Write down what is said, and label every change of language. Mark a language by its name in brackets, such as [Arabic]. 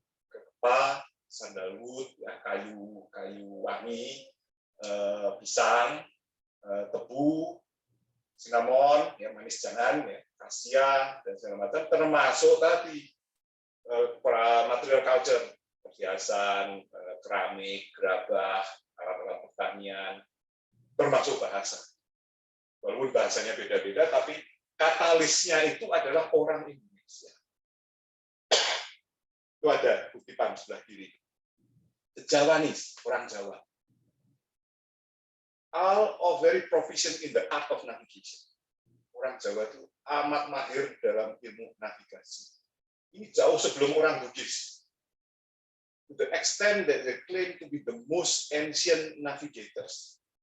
[Indonesian] Kelapa, sandalwood, ya, kayu wangi, pisang, tebu, cinnamon, ya, manis jangan, ya, kasia, dan segala macam, termasuk tadi material culture, perhiasan, keramik, gerabah, alat-alat pertanian, termasuk bahasa. Walaupun bahasanya beda-beda, tapi katalisnya itu adalah orang Indonesia. Itu ada kutipan sebelah kiri. [English] The Javanese, [Indonesian] orang Jawa. [English] All of very proficient in the art of navigation. [Indonesian] Orang Jawa itu amat mahir dalam ilmu navigasi. Ini jauh sebelum orang Bugis. [English] To the extent that they claim to be the most ancient navigators.